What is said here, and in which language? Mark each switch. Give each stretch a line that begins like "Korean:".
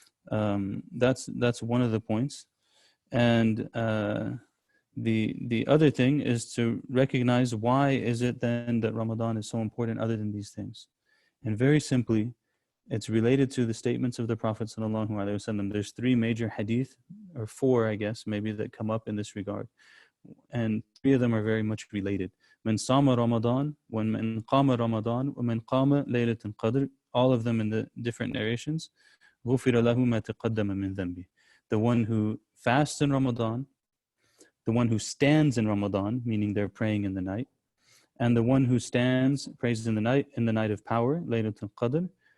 English: That's one of the points. And the other thing is to recognize, why is it then that Ramadan is so important other than these things? And very simply, it's related to the statements of the Prophet sallallahu alaihi wasallam. There's three major hadith, or four, I guess, maybe, that come up in this regard. And three of them are very much related.
Arabic: من صام رمضان ومن قام رمضان ومن قام ليلة القدر.
English: All of them in the different narrations.
Arabic: غفر له ما تقدم من ذنبه.
English: The one who fasts in Ramadan, the one who stands in Ramadan, meaning they're praying in the night, and the one who stands, prays in the night of power, Laylatul Qadr.